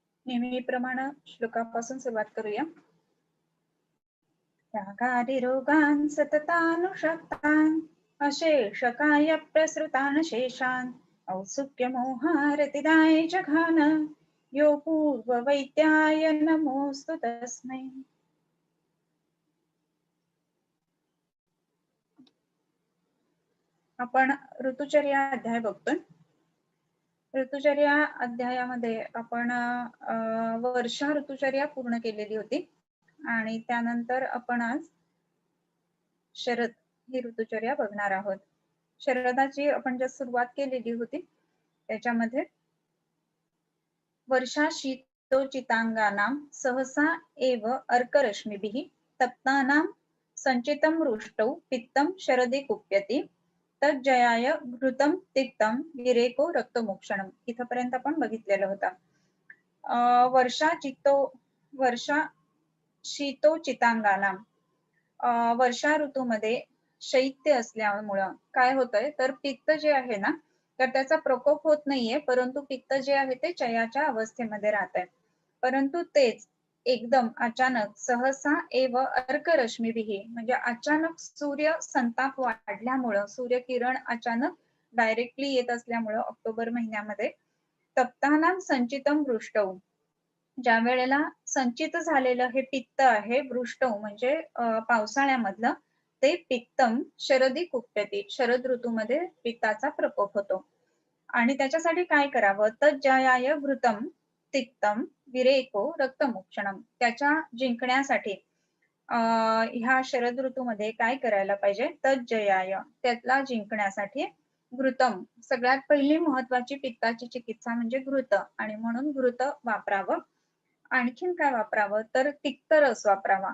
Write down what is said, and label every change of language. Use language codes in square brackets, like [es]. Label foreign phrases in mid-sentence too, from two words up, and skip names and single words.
[mr] नेहमीप्रमाणे श्लोकापासून सुरुवात करूया. [sa] रागादिरोगान् सततानुषक्तान् अशेषकाय प्रसृतान् शेषान् औत्सुक्यमोहारतिदाय जघान यो पूर्ववैद्याय नमोस्तु तस्मै. [mr] आपण ऋतुचर्या अध्याय बघतोय. ऋतुचर्या अध्यायामध्ये आपण वर्षा ऋतुचर्या पूर्ण केलेली होती आणि त्यानंतर आपण आज शरद ही ऋतुचर्या बघणार आहोत. शरदाची आपण जर सुरुवात केलेली होती त्याच्यामध्ये [sa] वर्षा शीतोचितांगानां सहसा एव अर्करश्मिभिः तप्तानां संचितं वृष्टौ पित्तं शरदे कुप्यति तज्जयाय घृतं तिक्तं विरेको रक्तमोक्षणम. [mr] इथपर्यंत आपण बघितलेलं होतं. [sa] वर्षा शीतोचितांगानां [mr] वर्षा ऋतूमध्ये शैत्य असल्यामुळं काय होतंय तर पित्त जे आहे ना तर त्याचा प्रकोप होत नाहीये, परंतु पित्त जे आहे ते चयाच्या अवस्थेमध्ये राहत आहे. परंतु तेच एकदम अचानक [sa] सहसा एव अर्करश्मीभिः [mr] म्हणजे अचानक सूर्य संताप वाढल्यामुळं सूर्यकिरण अचानक डायरेक्टली येत असल्यामुळं ऑक्टोबर महिन्यामध्ये [sa] तप्तानां संचितं वृष्टौ [mr] ज्या वेळेला संचित झालेलं हे पित्त आहे वृष्टौ म्हणजे पावसाळ्यामधलं ते [sa] पित्तम शरदी कुप्यती [mr] शरद ऋतूमध्ये पित्ताचा प्रकोप होतो. आणि त्याच्यासाठी काय करावं [sa] तज्जयाय घृतम तिक्तम विरेको रक्तमोक्षणम. [mr] त्याच्या जिंकण्यासाठी ह्या शरद ऋतूमध्ये काय करायला पाहिजे तज्जयाय त्यातला जिंकण्यासाठी घृतम सगळ्यात पहिली महत्वाची पित्ताची चिकित्सा म्हणजे घृत आणि म्हणून घृत वापरावं. आणखीन काय वापरावं तर तिक्त रस वापरावा.